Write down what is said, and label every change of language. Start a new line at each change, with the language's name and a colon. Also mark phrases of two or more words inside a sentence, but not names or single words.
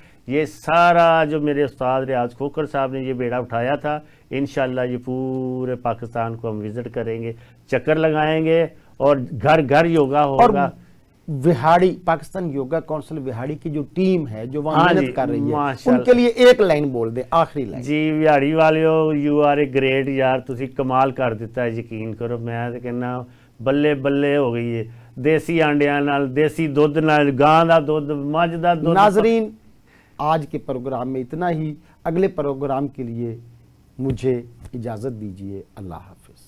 Urdu: یہ سارا جو میرے استاد ریاض کھوکھر صاحب نے یہ بیڑا اٹھایا تھا، انشاءاللہ یہ پورے پاکستان کو ہم وزٹ کریں گے، چکر لگائیں گے، اور گھر گھر یوگا ہوگا. اور وہاڑی پاکستان یوگا کونسل وہاڑی کی جو ٹیم ہے جو وہاں محنت کر رہی ہے، ان کے لیے ایک لائن بول دیں، آخری لائن.
Punjabi: جی وہاڑی والےو،
English: you are a great
Punjabi: یار، تسی کمال کر دیتا ہے. یقین کرو میں تو کہنا بلے بلے ہو گئی ہے. دیسی آنڈیاں نال، دیسی دودھ نال، گاں دا دودھ، مجھ دا دودھ.
Urdu: ناظرین آج کے پروگرام میں اتنا ہی. اگلے پروگرام کے لیے مجھے اجازت دیجیے. اللہ حافظ.